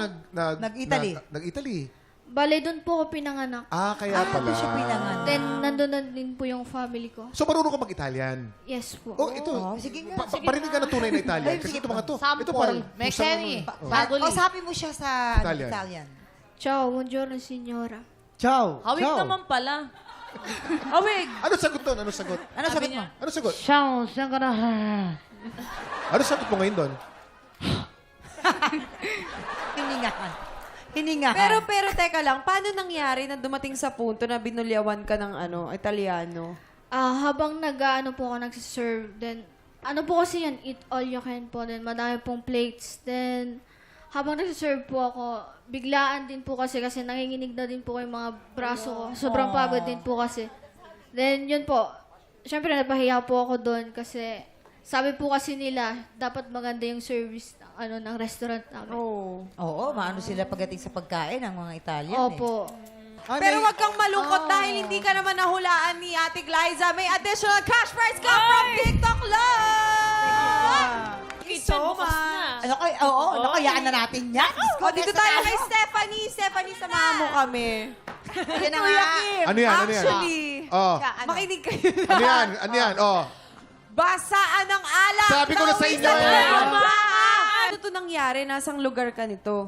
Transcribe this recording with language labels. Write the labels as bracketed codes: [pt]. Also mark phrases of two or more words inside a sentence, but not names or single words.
[tl] Nag-Italy? Nag-Italy? Bale, doon po ako pinanganak. Ah, kaya pala. doon siya pinanganak. Then, nandun na din po yung family ko. So, marunong ka mag-Italian? Yes po. Oh, ito. sige nga. Parinig ka na tunay na Italian. Ay, Kasi sige ito mga to. Sample. Ito parang... Mexemi. Kausapin mo siya sa Italian. Italian. [it] Ciao, buongiorno signora. [tl] Ciao. Hawig Ciao. naman pala. Awig! Ano sagot doon? Ano sagot? Ano sagot mo? Ano sagot? [it] Ciao, signora. [tl] Ano sagot mo ngayon doon? Hiningahan. Hiningahan. Pero teka lang, paano nangyari na dumating sa punto na binulyawan ka ng Italiano? Habang nag-ano po ako nagsiserve, then, ano po kasi yan, [en] eat all you can po. [tl] Then, madami pong plates. Then, habang nagsiserve po ako, biglaan din po kasi nanginginig na din po yung mga braso ko. Sobrang pagod din po kasi. Then, yun po. Siyempre, napahiya po ako doon kasi sabi po kasi nila, dapat maganda yung service ng restaurant namin. Oh. Oo, maano sila pagdating sa pagkain ng mga Italian Opo. Pero wag kang malungkot dahil hindi ka naman nahulaan ni Ate Glyza. May [en] additional cash prize [tl] ka from TikTok Love! [en] Thank you so much. [tl] Ano kay, oo, nakayaan na natin yan. O, dito tayo kay Stephanie. Stephanie, samahan mo kami. Yan na nga. Ano yan? Ano yan? Actually, Oh. makinig kayo na. Ano yan? Ano yan? Oh. Basaan ng alak. Sabi ko na sa inyo eh. Ano to nangyari? Nasang lugar ka nito?